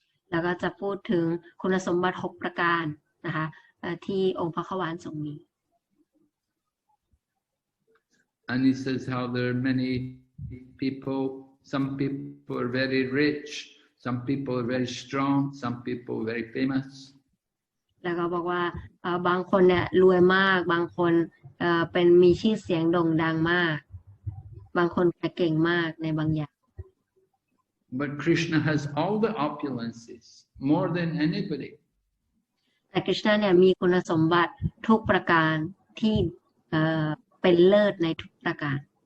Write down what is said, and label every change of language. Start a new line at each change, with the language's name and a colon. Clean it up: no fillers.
Thai: แล้วก็จะพูดถึงคุณสมบัติ6ประการนะคะที่องค์พระขวานทรงมี
English: And he says how there are many people, some people are very rich, some people are very strong, some people are very famous.
Thai: แล้วก็บอกว่าบางคนเนี่ยรวยมากบางคนเป็นมีชื่อเสียงโด่งดังมากบางคนเก่งมากในบางอย่าง
English: But Krishna has all the opulences, more than anybody.
Thai: แต่คริชนาเนี่ยมีคุณสมบัติทุกประการที่เป็นเลิศในทุกประการ